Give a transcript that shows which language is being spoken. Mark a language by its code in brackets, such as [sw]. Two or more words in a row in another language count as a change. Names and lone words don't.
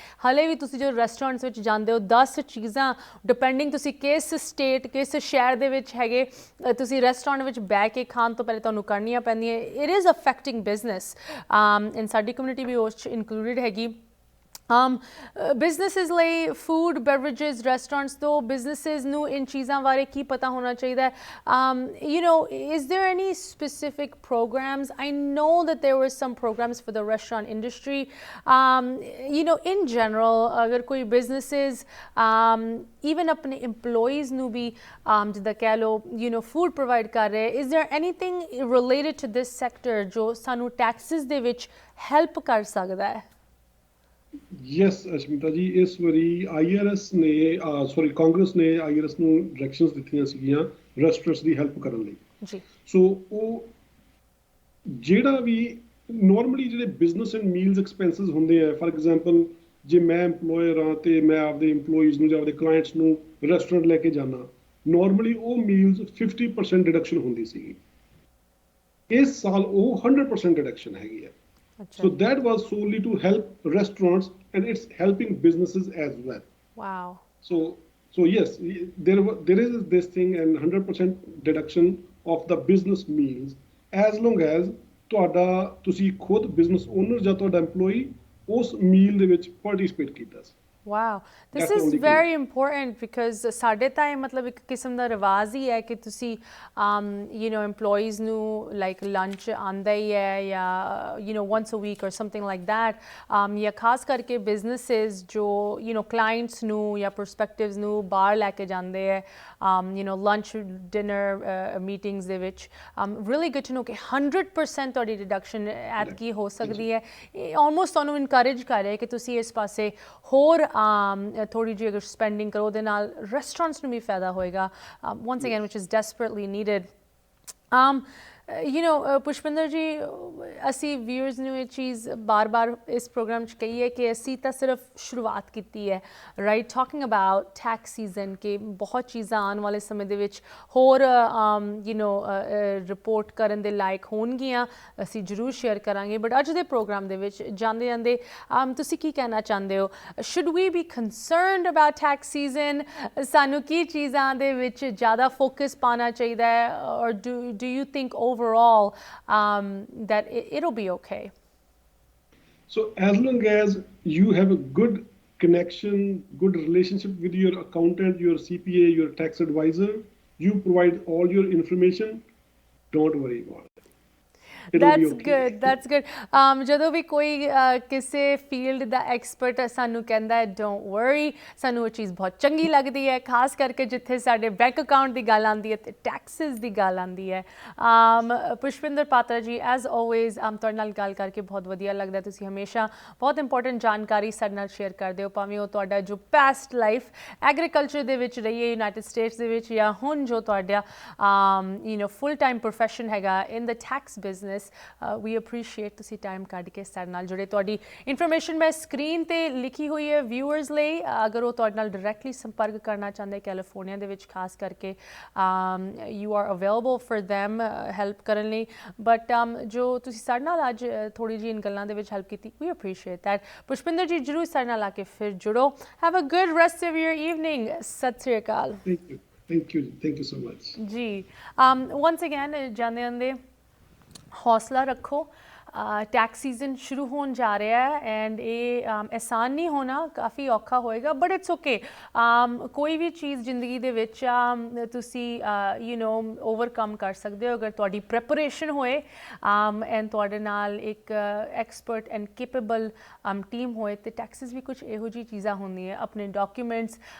[pa] ਹਲੇ ਵੀ ਤੁਸੀਂ ਜੋ ਰੈਸਟੋਰੈਂਟਸ ਵਿੱਚ ਜਾਂਦੇ ਹੋ 10 ਚੀਜ਼ਾਂ ਡਿਪੈਂਡਿੰਗ ਤੁਸੀਂ ਕਿਸ ਸਟੇਟ ਕਿਸ ਸ਼ਹਿਰ ਦੇ ਵਿੱਚ ਹੈਗੇ, ਤੁਸੀਂ ਰੈਸਟੋਰੈਂਟ ਵਿੱਚ ਬਹਿ ਕੇ ਖਾਣ ਤੋਂ ਪਹਿਲੇ ਤੁਹਾਨੂੰ ਕਰਨੀਆਂ ਪੈਂਦੀਆਂ। [en] It is affecting business and [pa] ਸਾਡੀ ਕਮਿਊਨਿਟੀ ਵੀ ਉਸ 'ਚ ਇਨਕਲੂਡਡ ਹੈਗੀ। ਬਿਜ਼ਨਸਿਸ ਲਈ [en] food beverages restaurants [pa] ਤੋਂ ਬਿਜ਼ਨਸਿਸ ਨੂੰ ਇਨ ਚੀਜ਼ਾਂ ਬਾਰੇ ਕੀ ਪਤਾ ਹੋਣਾ ਚਾਹੀਦਾ ਹੈ? [en] Is there any specific programs? I know that there were some programs for the restaurant industry. In general, [pa] ਅਗਰ ਕੋਈ [en] businesses even [pa] ਆਪਣੇ employees ਨੂੰ ਵੀ ਜਿੱਦਾਂ ਕਹਿ ਲਓ [en] food provide [pa] ਕਰ ਰਹੇ, [en] is there anything related to this sector [pa] ਜੋ ਸਾਨੂੰ taxes ਦੇ ਵਿੱਚ help ਕਰ ਸਕਦਾ ਹੈ? ਯੈਸ ਅਸ਼ਮਿਤਾ ਜੀ, ਇਸ ਵਾਰੀ ਕਾਂਗਰਸ ਨੇ IRS ਨੂੰ ਡਾਇਰੈਕਸ਼ਨਸ ਦਿੱਤੀਆਂ ਸੀਗੀਆਂ ਰੈਸਟੋਰੈਂਟਸ ਦੀ ਹੈਲਪ ਕਰਨ ਲਈ ਜੀ। ਸੋ ਉਹ ਜਿਹੜਾ ਵੀ ਨਾਰਮਲੀ ਜਿਹੜੇ [en] business and meals expenses [pa] ਹੁੰਦੇ ਆ, [en] for example [pa] ਜੇ ਮੈਂ ਐਮਪਲੋਇਰ ਹਾਂ ਤੇ ਮੈਂ ਆਪਦੇ EMPLOYEES ਨੂੰ ਜਾਂ ਆਪਦੇ ਕਲਾਇੰਟਸ ਨੂੰ ਰੈਸਟੋਰੈਂਟ ਲੈ ਕੇ ਜਾਣਾ, ਨਾਰਮਲੀ ਉਹ ਮੀਲਸ 50% ਡਿਡਕਸ਼ਨ ਹੁੰਦੀ ਸੀਗੀ। ਇਸ ਸਾਲ ਉਹ 100% ਡਿਡਕਸ਼ਨ ਹੈਗੀ ਹੈ। [en] So that was solely to help restaurants and it's helping businesses as well. Wow. So yes, there is this thing and 100% deduction of the business meals as long as [pa] ਤੁਸੀਂ ਖੁਦ [en] business owner [pa] ਜਾਂ ਤੁਹਾਡਾ employee ਉਸ meal ਦੇ ਵਿੱਚ participate ਕੀਤਾ ਸੀ। [en] Wow, this is very important because [pa] ਸਾਡੇ ਤਾਂ ਮਤਲਬ ਇੱਕ ਕਿਸਮ ਦਾ ਰਿਵਾਜ਼ ਹੀ ਹੈ ਕਿ ਤੁਸੀਂ employees ਨੂੰ [en] like lunch [pa] ਆਉਂਦਾ ਹੀ ਹੈ ਜਾਂ [en] once a week or something like that, [pa] ਜਾਂ ਖਾਸ ਕਰਕੇ businesses ਜੋ clients ਨੂੰ ਜਾਂ prospectives ਨੂੰ ਬਾਹਰ ਲੈ ਕੇ ਜਾਂਦੇ ਹੈ [en] lunch dinner meetings [pa] ਦੇ ਵਿੱਚ, [en] really good to know [pa] ਕਿ 100% ਤੁਹਾਡੀ deduction ਐਤਕੀ ਹੋ ਸਕਦੀ ਹੈ। almost ਤੁਹਾਨੂੰ encourage ਕਰ ਰਿਹਾ ਕਿ ਤੁਸੀਂ ਇਸ ਪਾਸੇ ਹੋਰ ਥੋੜੀ ਜਿਹੀ ਅਗਰ ਸਪੈਂਡਿੰਗ ਕਰੋ, ਉਹਦੇ ਨਾਲ ਰੈਸਟੋਰੈਂਟਸ ਨੂੰ ਵੀ ਫਾਇਦਾ ਹੋਏਗਾ, [en] once again which is desperately needed. [pa] ਪੁਸ਼ਪਿੰਦਰ ਜੀ ਅਸੀਂ ਵਿਊਅਰਸ ਨੂੰ ਇਹ ਚੀਜ਼ ਬਾਰ-ਬਾਰ ਇਸ ਪ੍ਰੋਗਰਾਮ 'ਚ ਕਹੀਏ ਕਿ ਅਸੀਂ ਤਾਂ ਸਿਰਫ ਸ਼ੁਰੂਆਤ ਕੀਤੀ ਹੈ [en] right talking about tax season [pa] ਕਿ ਬਹੁਤ ਚੀਜ਼ਾਂ ਆਉਣ ਵਾਲੇ ਸਮੇਂ ਦੇ ਵਿੱਚ ਹੋਰ ਰਿਪੋਰਟ ਕਰਨ ਦੇ ਲਾਇਕ ਹੋਣਗੀਆਂ ਅਸੀਂ ਜ਼ਰੂਰ ਸ਼ੇਅਰ ਕਰਾਂਗੇ ਬਟ ਅੱਜ ਦੇ ਪ੍ਰੋਗਰਾਮ ਦੇ ਵਿੱਚ ਜਾਂਦੇ ਜਾਂਦੇ ਤੁਸੀਂ ਕੀ ਕਹਿਣਾ ਚਾਹੁੰਦੇ ਹੋ [en] should we be concerned about tax season [pa] ਸਾਨੂੰ ਕੀ ਚੀਜ਼ਾਂ ਦੇ ਵਿੱਚ ਜ਼ਿਆਦਾ ਫੋਕਸ ਪਾਉਣਾ ਚਾਹੀਦਾ ਹੈ ਔਰ [en] do you think overall that it'll be okay? So as long as you have a good connection, good relationship with your accountant, your CPA, your tax advisor, you provide all your information, don't worry about it. That's good. [pa] ਜਦੋਂ ਵੀ ਕੋਈ ਕਿਸੇ ਫੀਲਡ ਦਾ ਐਕਸਪਰਟ ਸਾਨੂੰ ਕਹਿੰਦਾ ਹੈ [en] don't worry [pa] ਸਾਨੂੰ ਉਹ ਚੀਜ਼ ਬਹੁਤ ਚੰਗੀ ਲੱਗਦੀ ਹੈ ਖਾਸ ਕਰਕੇ ਜਿੱਥੇ ਸਾਡੇ [en] bank account [pa] ਦੀ ਗੱਲ ਆਉਂਦੀ ਹੈ ਅਤੇ ਟੈਕਸਿਸ ਦੀ ਗੱਲ ਆਉਂਦੀ ਹੈ ਪੁਸ਼ਪਿੰਦਰ ਪਾਤਰਾ ਜੀ [en] as always [pa] ਤੁਹਾਡੇ ਨਾਲ ਗੱਲ ਕਰਕੇ ਬਹੁਤ ਵਧੀਆ ਲੱਗਦਾ ਤੁਸੀਂ ਹਮੇਸ਼ਾ ਬਹੁਤ ਇੰਪੋਰਟੈਂਟ ਜਾਣਕਾਰੀ ਸਾਡੇ ਨਾਲ ਸ਼ੇਅਰ ਕਰਦੇ ਹੋ ਭਾਵੇਂ ਉਹ ਤੁਹਾਡਾ ਜੋ [en] past life agriculture [pa] ਦੇ ਵਿੱਚ ਰਹੀ ਹੈ ਯੂਨਾਈਟਿਡ ਸਟੇਟਸ ਦੇ ਵਿੱਚ ਜਾਂ ਹੁਣ ਜੋ ਤੁਹਾਡਾ [en] full time profession [pa] ਹੈਗਾ [en] in the tax business we appreciate [pa] ਤੁਸੀਂ ਟਾਈਮ ਕੱਢ ਕੇ ਸਾਡੇ ਨਾਲ ਜੁੜੇ ਤੁਹਾਡੀ ਇਨਫੋਰਮੇਸ਼ਨ ਮੈਂ ਸਕਰੀਨ ਤੇ ਲਿਖੀ ਹੋਈ ਹੈ ਵਿਊਅਰਸ ਲਈ ਅਗਰ ਉਹ ਤੁਹਾਡੇ ਨਾਲ ਡਾਇਰੈਕਟਲੀ ਸੰਪਰਕ ਕਰਨਾ ਚਾਹੁੰਦੇ ਕੈਲੀਫੋਰਨੀਆ ਦੇ ਵਿੱਚ ਖਾਸ ਕਰਕੇ [en] you are available for them [pa] ਹੈਲਪ ਕਰਨ ਲਈ ਬਟ ਜੋ ਤੁਸੀਂ ਸਾਡੇ ਨਾਲ ਅੱਜ ਥੋੜੀ ਜਿਹੀ ਇਨ ਗੱਲਾਂ ਦੇ ਵਿੱਚ ਹੈਲਪ ਕੀਤੀ [en] we appreciate that [pa] ਪੁਸ਼ਪਿੰਦਰ ਜੀ ਜ਼ਰੂਰ ਸਾਡੇ ਨਾਲ ਆ ਕੇ ਫਿਰ ਜੁੜੋ [en] have a good rest of your evening [pa] ਸਤਿ ਸ੍ਰੀ ਅਕਾਲ [en] thank you so much [pa] ਜੀ [en] once again [pa] ਜਾਂਦੇ ਜਾਂਦੇ ਹੌਸਲਾ ਰੱਖੋ [en] tax season [pa] ਸ਼ੁਰੂ ਹੋਣ ਜਾ ਰਿਹਾ ਹੈ ਐਂਡ ਇਹ ਆਸਾਨ ਨਹੀਂ ਹੋਣਾ ਕਾਫੀ ਔਖਾ ਹੋਏਗਾ [en] but it's okay [pa] ਕੋਈ ਵੀ ਚੀਜ਼ ਜ਼ਿੰਦਗੀ ਦੇ ਵਿੱਚ ਤੁਸੀਂ ਓਵਰਕਮ ਕਰ ਸਕਦੇ ਹੋ ਅਗਰ ਤੁਹਾਡੀ ਪ੍ਰੈਪਰੇਸ਼ਨ ਹੋਏ ਐਂਡ ਤੁਹਾਡੇ ਨਾਲ ਇੱਕ [en] expert and capable team [pa] ਹੋਏ ਅਤੇ ਟੈਕਸਿਸ ਵੀ ਕੁਝ ਇਹੋ ਜਿਹੀ ਚੀਜ਼ਾਂ ਹੁੰਦੀਆਂ ਆਪਣੇ ਡਾਕੂਮੈਂਟਸ